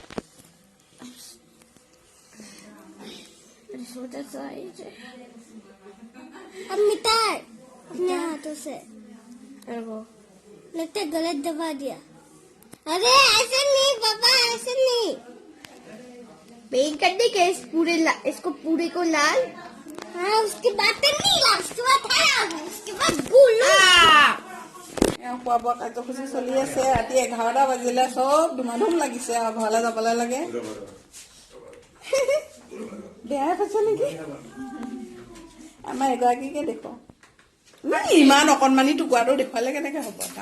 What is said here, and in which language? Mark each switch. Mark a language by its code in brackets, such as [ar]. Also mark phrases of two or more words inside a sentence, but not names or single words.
[hi] अब मिटा अपने हाथों से लगता है गलत दबा दिया अरे ऐसे नहीं पापा ऐसे नहीं पेंट करने के इसको पूरे को लाल हाँ उसके बाद नहीं लाल उसके बाद उसके बाद ब्लू [as] খোৱা বোৱা কাৰ্যসূচী চলি আছে ৰাতি 11টা বাজিলে চব ধুমাধুম লাগিছে আৰু ঘৰলৈ যাবলৈ লাগে বেয়া পাইছে নেকি আমাৰ এগৰাকীকে দেখো ইমান অকণমানি টুকুৰাটো দেখুৱালে কেনেকে হ'ব